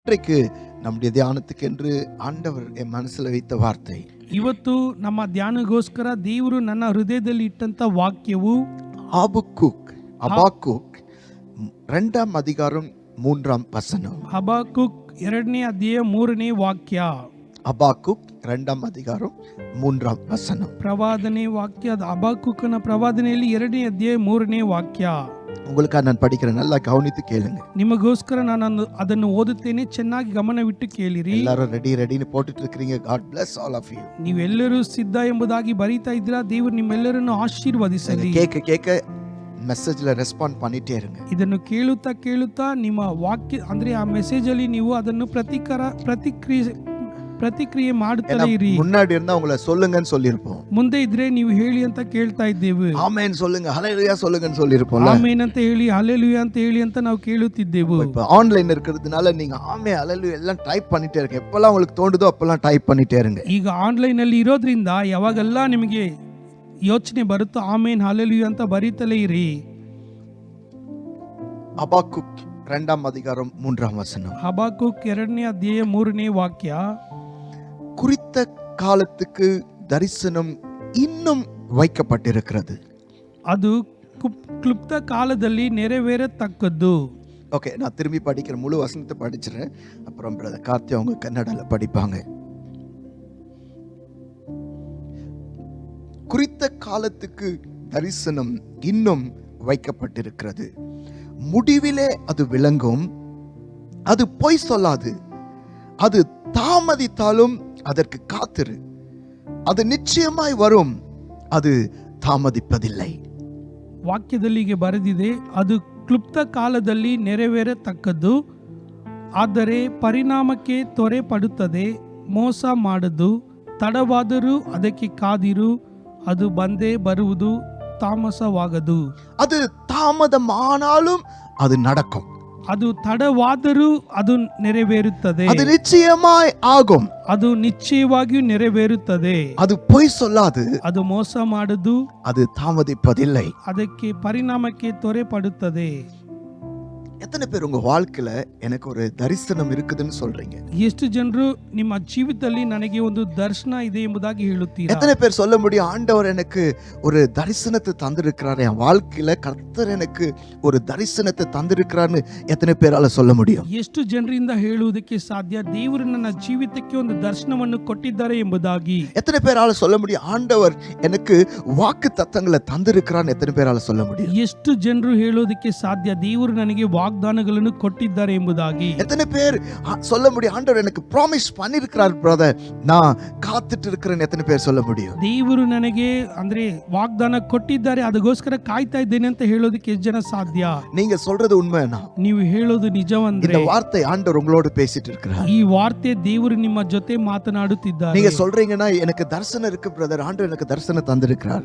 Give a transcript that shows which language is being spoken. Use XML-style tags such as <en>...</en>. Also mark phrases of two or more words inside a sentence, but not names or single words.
<ta>இன்றைக்கு நம்முடைய தியானத்துக்கு என்று ஆண்டவர் என் மனசுல வைத்த வார்த்தை,</ta> <kn>ಇವತ್ತು ನಮ್ಮ ಧ್ಯಾನಗೋಸ್ಕರ ದೇವರು ನನ್ನ ಹೃದಯದಲ್ಲಿ ಇಟ್ಟಂತ ವಾಕ್ಯವು</kn> <ta>அபாக்குக் 2ஆம் அதிகாரம் 3ஆம் வசனம்.</ta> <kn>ಹಬಾಕುಕ್ 2ನೇ ಅಧ್ಯಾಯ 3ನೇ ವಾಕ್ಯ.</kn> <ta>அபாக்குக் 2ஆம் அதிகாரம் 3ஆம் வசனம்.</ta> <kn>ಪ್ರವಾದನೆ ವಾಕ್ಯ. ಹಬಾಕುಕನ ಪ್ರವಾದನೆಯಲ್ಲಿ 2ನೇ ಅಧ್ಯಾಯ 3ನೇ ವಾಕ್ಯ.</kn> <ta>உங்களுக்காக நான் படிக்கிறேன், நல்லா கவனித்து கேளுங்க.</ta> <kn>ನಿಮಗೋಸ್ಕರ ನಾನು ಅದನ್ನು ಓದುತ್ತೇನೆ, ಚೆನ್ನಾಗಿ ಗಮನವಿಟ್ಟು ಕೇಳಿರಿ.</kn> <ta>எல்லாரும் ரெடின்னு போட்டுட்டு இருக்கீங்க.</ta> <en>God bless all of you.</en> <kn>ನೀವೆಲ್ಲರೂ ಸಿದ್ಧ ಎಂಬುದಾಗಿ ಬರೀತಾ ಇದ್ದೀರಾ. ದೇವರು ನಿಮ್ಮೆಲ್ಲರನ್ನು ಆಶೀರ್ವದಿಸಲಿ.</kn> <ta>கேட்க ಮೆಸೇಜ್ல ரெஸ்பாண்ட் பண்ணிட்டே இருங்க.</ta> <kn>ಇದನ್ನು ಕೇಳುತ್ತಾ ನಿಮ್ಮ ವಾಕ್ಯ ಅಂದ್ರೆ ಆ ಮೆಸೇಜ್ ಅಲ್ಲಿ ನೀವು ಅದನ್ನು ಪ್ರತಿಕ್ರಿಯೆ ಮಾಡುತ್ತಲೇ ಇರಿ.</kn> <ta>முன்னாடி இருந்தா உங்களை சொல்லுங்கன்னு சொல்லிருப்போம்.</ta> <kn>ಮುಂದೆ ಇದ್ರೆ ನೀವು ಹೇಳಿ ಅಂತ ಕೇಳ್ತಾ ಇದ್ದೇವೆ.</kn> <ta>ಆಮೆನ್ சொல்லுங்க, ஹalleluya சொல்லுங்கன்னு சொல்லிருப்போம்.</ta> <kn>ಆಮೆನ್ ಅಂತ ಹೇಳಿ, ಹalleluya ಅಂತ ಹೇಳಿ ಅಂತ ನಾವು ಕೇಳುತ್ತಿದ್ದೆವು.</kn> <ta>இப்ப ஆன்லைன் இருக்கிறதுனால நீங்க ஆமென் ஹalleluya எல்லாம் டைப் பண்ணிட்டே இருங்க. எப்பலாம் உங்களுக்கு தோணுதோ அப்பலாம் டைப் பண்ணிட்டே இருங்க.</ta> <kn>ಈಗ ಆನ್ಲೈನ್ ಅಲ್ಲಿ ಇರೋದ್ರಿಂದ ಯಾವಾಗೆಲ್ಲ ನಿಮಗೆ ಯೋಚನೆ ಬರುತ್ತೋ ಆಮೆನ್ ಹalleluya ಅಂತ ಬರೀತಲೇ ಇರಿ.</kn> <ta>அபாக்குக் 2ஆம் அதிகாரம் 3ஆம் வசனம்.</ta> <kn>ಹಬಾಕುಕ್ 2ನೇ ಅಧ್ಯಾಯ 3ನೇ ವಾಕ್ಯ.</kn> <ta>குறித்த காலத்துக்கு தரிசனம் இன்னும் வைக்கப்பட்டிருக்கிறது.</ta> <kn>ಅದು ಕ್ಲುಪ್ತ ಕಾಲದಲ್ಲಿ ನೆರವೇರತಕ್ಕದ್ದು.</kn> <ta>ஓகே, நான் திரும்பி படிக்கிற முழு வசனத்தை படிச்சிடுறேன். அப்புறம் பிரதர் கார்த்தி அவங்க கன்னடால படிப்பாங்க. குறித்த காலத்துக்கு தரிசனம் இன்னும் வைக்கப்பட்டிருக்கிறது. முடிவிலே அது விளங்கும். அது பொய் சொல்லாது. அது தாமதித்தாலும் அதற்கு காத்திரு. அது நிச்சயமாய் வரும். அது தாமதிப்பதில்லை.</ta> <kn>ವಾಕ್ಯದಲ್ಲಿ ಹೀಗೆ ಬರೆದಿದೆ, ಅದು ಕ್ಲುಪ್ತ ಕಾಲದಲ್ಲಿ ನೆರವೇರತಕ್ಕದ್ದು, ಆದರೆ ಪರಿಣಾಮಕ್ಕೆ ತ್ವರೆ ಪಡುತ್ತದೆ, ಮೋಸ ಮಾಡದು. ತಡವಾದರೂ ಅದಕ್ಕೆ ಕಾದಿರು, ಅದು ಬಂದೇ ಬರುವುದು, ತಾಮಸವಾಗದು.</kn> <ta>அது தாமதமானாலும் அது நடக்கும்.</ta> <kn>ಅದು ತಡವಾದರೂ ಅದು ನೆರವೇರುತ್ತದೆ.</kn> <ta>அது நிச்சயமாய் ஆகும்.</ta> <kn>ಅದು ನಿಶ್ಚಯವಾಗಿಯೂ ನೆರವೇರುತ್ತದೆ.</kn> <ta>அது பொய் சொல்லாது.</ta> <kn>ಅದು ಮೋಸ ಮಾಡದು.</kn> <ta>அது தாமதிப்பதில்லை.</ta> <kn>ಅದಕ್ಕೆ ಪರಿಣಾಮಕ್ಕೆ ತ್ವರೆ ಪಡುತ್ತದೆ.</kn> <ta>எத்தனை பேர் உங்க வாழ்க்கையில எனக்கு ஒரு தரிசனம் இருக்குதுன்னு சொல்றீங்க?</ta> <kn>ಎಷ್ಟು ಜನರು ನಿಮ್ಮ ಜೀವಿತದಲ್ಲಿ ನನಗೆ ಒಂದು ದರ್ಶನ ಇದೆ ಎಂಬುದಾಗಿ ಹೇಳುತ್ತೀರಾ?</kn> <ta>எத்தனை பேர் சொல்ல முடியும், ஆண்டவர் எனக்கு ஒரு தரிசனத்தை தந்திருக்கிறார், என் வாழ்க்கையில கர்த்தர் எனக்கு ஒரு தரிசனத்தை தந்திருக்கிறார்னு எத்தனை பேரால சொல்ல முடியும்?</ta> <kn>ಎಷ್ಟು ಜನರಿಂದ ಹೇಳುವುದಕ್ಕೆ ಸಾಧ್ಯ, ದೇವರು ನನ್ನ ಜೀವಿತಕ್ಕೆ ಒಂದು ದರ್ಶನವನ್ನು ಕೊಟ್ಟಿದ್ದಾರೆ ಎಂಬುದಾಗಿ?</kn> <ta>எத்தனை பேரால சொல்ல முடியும், ஆண்டவர் எனக்கு வாக்கு தத்தங்களை தந்திருக்கிறார்னு எத்தனை பேரால சொல்ல முடியும்?</ta> <kn>ಎಷ್ಟು ಜನರು ಹೇಳುವುದಕ್ಕೆ ಸಾಧ್ಯ, ದೇವರು ನನಗೆ ವಾಗ್ದಾನಗಳನ್ನು ಕೊಟ್ಟಿದ್ದಾರೆ ಎಂಬುದಾಗಿ?</kn> <ta>எத்தனை பேர் சொல்ல முடியும், ஆண்டவர் எனக்கு ப்ராமிஸ் பண்ணிருக்கிறார் பிரதர், நான் காத்துட்டு இருக்கிறேன்னு எத்தனை பேர் சொல்ல முடியும்?</ta> <kn>ದೇವರು ನನಗೆ ಅಂದ್ರೆ ವಾಗ್ದಾನ ಕೊಟ್ಟಿದ್ದಾರೆ, ಅದಕ್ಕೋಸ್ಕರ ಕಾಯ್ತಾ ಇದ್ದೇನೆ ಅಂತ ಹೇಳೋದಕ್ಕೆ ಎಷ್ಟು ಜನ ಸಾಧ್ಯ?</kn> <ta>நீங்க சொல்றது உண்மைனா?</ta> <kn>ನೀವು ಹೇಳೋದು ನಿಜವಂದ್ರೆ</kn> <ta>இந்த வார்த்தை ஆண்டவர் உங்களோடு பேசிட்டு இருக்கிறார்.</ta> <kn>ಈ ವಾರ್ತೆ ದೇವರು ನಿಮ್ಮ ಜೊತೆ ಮಾತನಾಡುತ್ತಿದ್ದಾರೆ.</kn> <ta>நீங்க சொல்றீங்கன்னா எனக்கு தரிசனம் இருக்கு பிரதர், ஆண்டவர் எனக்கு தரிசனம் தந்திருக்கிறார்.</ta>